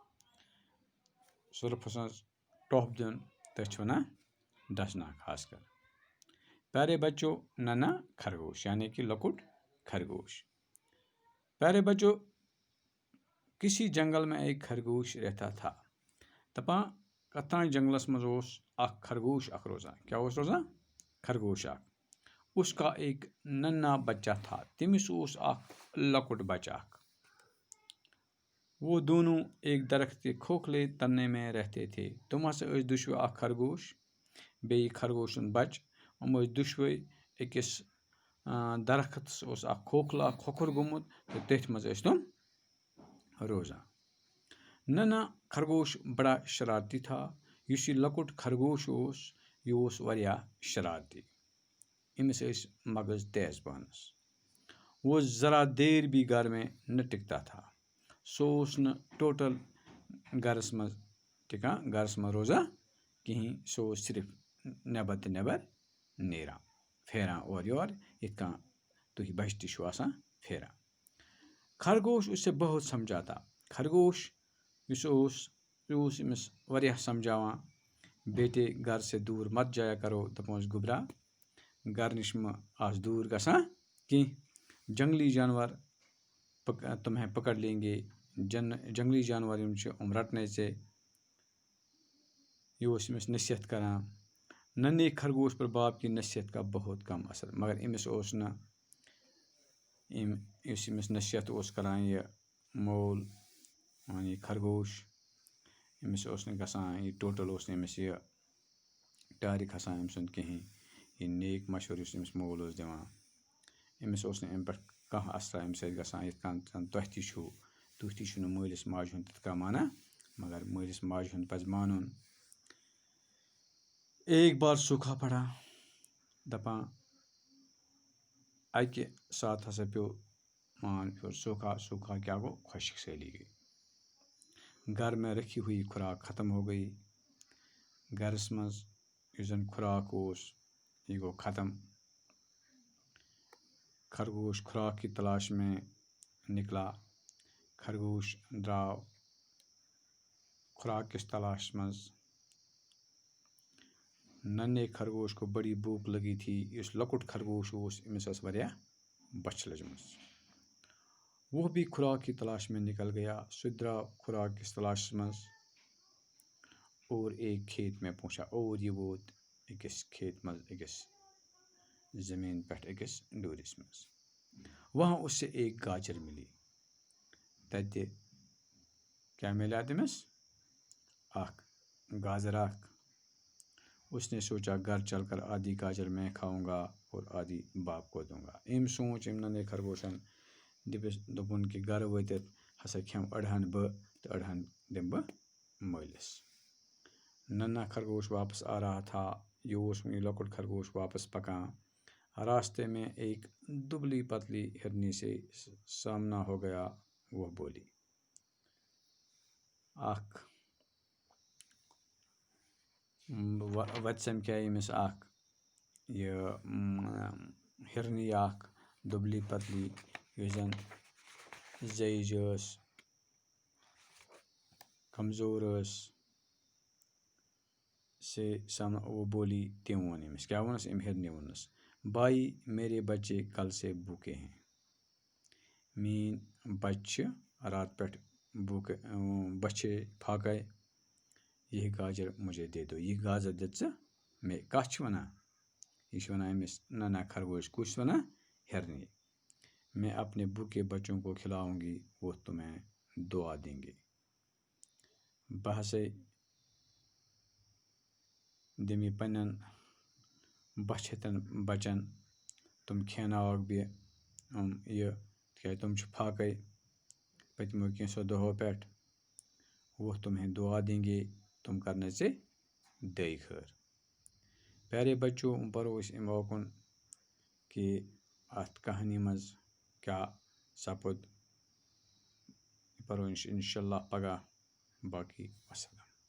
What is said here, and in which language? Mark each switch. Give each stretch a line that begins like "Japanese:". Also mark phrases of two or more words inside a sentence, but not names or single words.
Kashmiri: سرف ٹوپ دن تھی ونان ڈسنا خاص کر۔
Urdu: پیارے بچوں، ننا خرگوش یعنی کہ
Kashmiri: لکٹ خرگوش۔
Urdu: پیارے بچوں، کسی جنگل میں ایک خرگوش رہتا تھا۔
Kashmiri: دپان کتان جنگلس مز اخ خرگوش اخ روزان۔ کیا روزان؟ خرگوش اخ۔
Urdu: اس کا ایک ننا بچہ تھا،
Kashmiri: تمس اخ لکٹ بچہ اخ۔
Urdu: وہ دونوں ایک درخت کے کھوکھلے تنے میں رہتے تھے۔
Kashmiri: تم ہسا دشوے اخ خرگوش بی خرگوش بچ۔ دشوے اکس درختس اخ کھوکھلا کھوکھر گومت تو تتھ مز تم روزان۔
Urdu: ننا خرگوش بڑا شرارتی تھا۔
Kashmiri: اس یہ لکٹ خرگوش یہ واریاہ شرارتی۔ امس مغز تیز پانس۔
Urdu: وہ ذرا دیر بھی گھر میں نہ ٹکتا تھا۔
Kashmiri: سو نہ ٹوٹل گھرس مز ٹکان، گھرس مز روزان کہیں۔ سو صرف نیبر تو نیبر نیران، پھیران اور یور، یت کن تھی بچہ تھی آسان پھیران۔
Urdu: خرگوش اس سے بہت سمجھاتا۔
Kashmiri: خرگوش امس واریاہ سمجھاوان،
Urdu: بیٹے گھر سے دور مت جایا کرو،
Kashmiri: دپانس گبرا گھر نش آس دور گژھان کی،
Urdu: جنگلی جانور تمہیں پکڑ لیں گے۔
Kashmiri: جنگلی جانور رٹنے سے۔ یہ امس نصیحت کران۔
Urdu: ننے خرگوش پر باپ کی نصیحت کا بہت کم اثر،
Kashmiri: مگر امس امس نصیحت کران یہ مول یعنی خرگوش، امس گژھان یہ ٹوٹل امس یہ ٹارِ کھسان أمۍ سُنٛد کہین۔ یہ نیک مشورٕ امس مول دِوان، امس امہِ پٮ۪ٹھ کانٛہہ اثرا امہِ سۭتۍ گژھان، یِتھ کٔنۍ زن تۄہہِ تہِ چھُو، تُہۍ تہِ چھُو نہٕ مٲلِس ماجہِ ہُنٛد تِتھ کٔنۍ مانان، مگر مٲلِس ماجہِ ہُنٛد پزِ مانُن۔
Urdu: ایک بار سوکھا پڑا،
Kashmiri: دپان اکہ ساتہٕ ہسا پیو سوکھا کیا گو،
Urdu: خشک سٲلی گئی۔ گھر میں رکھی ہوئی خوراک ختم ہو گئی۔
Kashmiri: گھرس مز یُس زن خوراک یہ گو ختم۔
Urdu: خرگوش خوراک کی تلاش میں نکلا۔
Kashmiri: خرگوش دراو خوراک کس تلاش مز۔
Urdu: ننے خرگوش کو بڑی بھوک لگی تھی۔
Kashmiri: اس لکٹ خرگوش امس واریاہ بچھ لجمژ۔
Urdu: وہ بھی خوراک کی تلاش میں نکل گیا۔
Kashmiri: سُہ دراو خوراک کس تلاش مز
Urdu: اور ایک کھیت میں پہنچا،
Kashmiri: اور یہ ووت اکس کھیت مز، اکس زمین پہ اکس ڈورس مز۔
Urdu: وہاں اس سے ایک گاجر ملی۔
Kashmiri: تتہ کیا ملا تمس؟ اخ گاجر اخ۔
Urdu: اس نے سوچا گھر چل کر آدھی گاجر میں کھاؤں گا اور آدھی باپ کو دوں گا۔
Kashmiri: سوچ ننے خرگوشن دپن کہ گھر وٲتِتھ ہسا کھیم أڑہن بہٕ تو أڑہن دم بہٕ مٲلِس۔
Urdu: ننا خرگوش واپس آ رہا تھا۔
Kashmiri: یہ لکٹ خرگوش واپس پکان۔
Urdu: راستے میں ایک دبلی پتلی ہرنی سے سامنا ہو گیا۔ وہ بولی،
Kashmiri: اخ وتہِ سمکھے أمِس اکھ یہ ہرنی اکھ دبلی پتلی، یُس زن زیج ٲس، کمزور ٲس۔ سے وہ بولی، تم وون أمِس کیا وونس؟ أمۍ ہرنہِ وونس،
Urdu: بھائی میرے بچے کل سے بھوکے ہیں۔
Kashmiri: میٛٲنۍ بچہِ چھِ رات پٮ۪ٹھ بچھے پھاکے۔
Urdu: یہ گاجر مجھے دے دو۔
Kashmiri: یہ گاجر دِژ ژٕ مےٚ۔ کتھ چھِ ونان؟ یہ چھِ ونان أمِس ننا خرگوش، کُس چھُ ونان؟
Urdu: ہرنہِ۔ میں اپنے بھوکے بچوں کو کھلاؤں گی وہ تمہیں دعا دیں گے
Kashmiri: بہٕ ہسا دِمہٕ یہِ پنٛنٮ۪ن بَچھِ بَچن تِم کھیٛاناوَکھ بہٕ یہِ تِکیٛازِ تِم چھِ فاقے پٔتمیو کینٛژھو دۄہو پٮ۪ٹھ
Urdu: وہ تمہیں دعا دیں گے
Kashmiri: تم کرنے سے دعائی خیر پیارے بچوں پرو أسۍ اَمہِ اوکُن کہ اَتھ کہانی منٛز کیٛاہ سپُد پرو
Arabic: اِنشاء اللہ
Kashmiri: پگاہ باقی وسلام